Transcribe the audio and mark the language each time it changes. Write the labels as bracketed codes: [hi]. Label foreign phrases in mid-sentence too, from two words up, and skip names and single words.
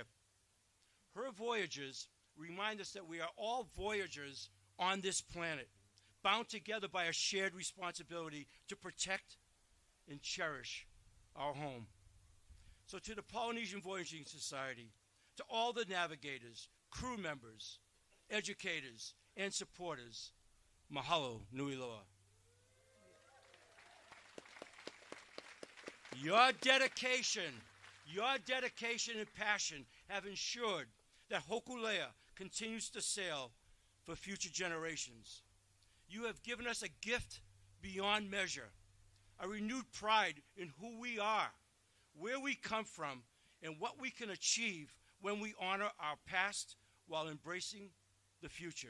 [en] Her voyages remind us that we are all voyagers on this planet, bound together by a shared responsibility to protect and cherish our home. So to the Polynesian Voyaging Society, to all the navigators, crew members, educators, and supporters, [haw] mahalo nui loa. [en] Your dedication and passion have ensured that Hōkūleʻa continues to sail for future generations. You have given us a gift beyond measure, a renewed pride in who we are, where we come from, and what we can achieve when we honor our past while embracing the future.